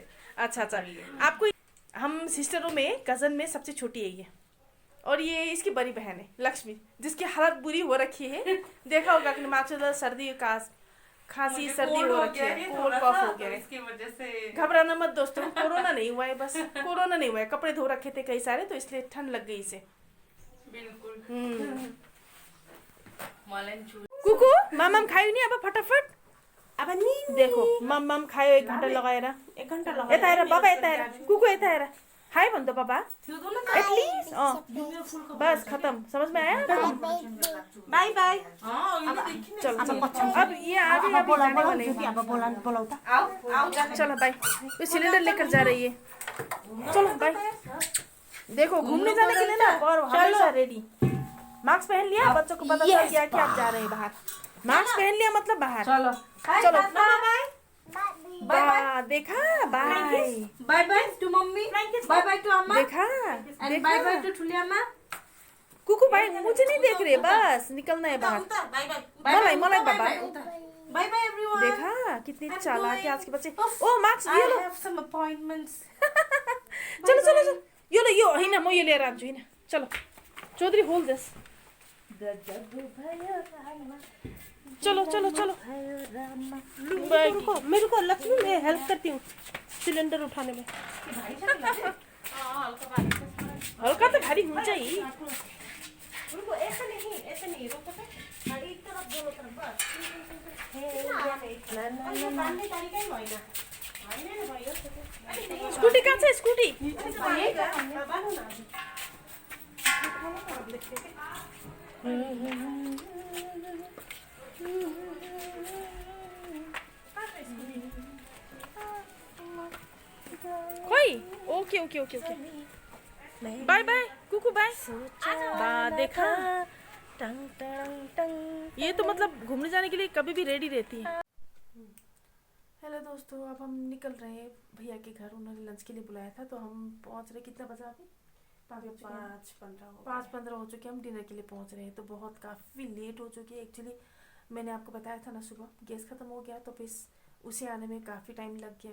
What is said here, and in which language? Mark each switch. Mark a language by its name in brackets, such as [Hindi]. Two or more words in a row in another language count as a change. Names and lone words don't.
[Hindi] अच्छा अच्छा, आपको हम सिस्टरों में कजन में सबसे छोटी है ये, और ये इसकी बड़ी बहन है लक्ष्मी, जिसकी हालत बुरी हो रखी है। देखा होगा कि माचो सर्दी का खांसी सर्दी हो रखी है, कोल्ड कफ हो गया है, इसकी वजह से। घबराना मत दोस्तों, कोरोना नहीं हुआ है, बस कोरोना नहीं हुआ है, कपड़े धो रखे थे कई सारे तो इसलिए ठंड लग गई इसे। बिल्कुल। [Nepali] कुकु मम खायो नि अब फटाफट। अब नि देखो मम खायो 1 घन्टा लगाएर। 1 घन्टा लगाएर। यता हेर बाबा, यता हेर कुकु, यता हेर खायो भन् त पापा एटलिस्ट। [Hindi] बस खत्म, समझ में आया? बाय बाय। चलो अब ये आगे जाने वाले हैं। [Nepali] अब बोलाऊ त। [Hindi] चलो बाय। ये सिलेंडर लेकर जा रही है, चलो बाय। देखो घूमने जाने के लिए ना और हमेशा रेडी। मास्क पहन लिया, बच्चों को पता चल गया कि आप जा रहे हैं बाहर। मास्क पहन लिया मतलब बाहर। चलो चलो बाय बाय, देखा बाय [English] bye bye to mummy, bye bye to amma, [Hindi] देखा [English] and bye bye to [Nepali] ठुली अम्मा। [Hindi] कुकु भाई मुझे नहीं देख रहे, बस निकलना है बाहर। [Nepali] मलाई मलाई बाबा, [English] bye bye everyone. [Hindi] देखा कितनी चालाक है आज के बच्चे। ओ मार्क्स ये लो। [English] I have some appointments. [Hindi] चलो चलो चलो, [Nepali] यो लो, यो हैन म यो लिएर आउँछु हैन। [Hindi] चलो चौधरी [English] hold this. [Hindi] चलो चलो चलो मेरे को लक्ष्मी, मैं हेल्प करती हूँ सिलेंडर उठाने में। हल्का तो भारी [Nepali] हुन्छ ही। [Hindi] रुको, ऐसे नहीं रुको तो गाड़ी एक तरफ दोनों तरफ बस। ना बांधने तरीका ही होइन। [Nepali] होइन नि भयो। स्कूटी कहाँ छ स्कूटी? [Hindi] बांधो न। [Nepali] खोइ ओके ओके ओके ओके, [Hindi] बाय बाय कुकु बाय। बा देखा, टंग टंग टंग। ये तो मतलब घूमने जाने के लिए कभी भी रेडी रहती है। हेलो दोस्तों, अब हम निकल रहे हैं भैया के घर, उन्होंने लंच के लिए बुलाया था, तो हम पहुंच रहे। कितना बजा अभी? 5:15 हो चुके, हम डिनर के लिए पहुंच रहे हैं। तो बहुत काफ़ी लेट हो चुकी है एक्चुअली। मैंने आपको बताया था ना सुबह गैस ख़त्म हो गया, तो फिर उसे आने में काफ़ी टाइम लग गया।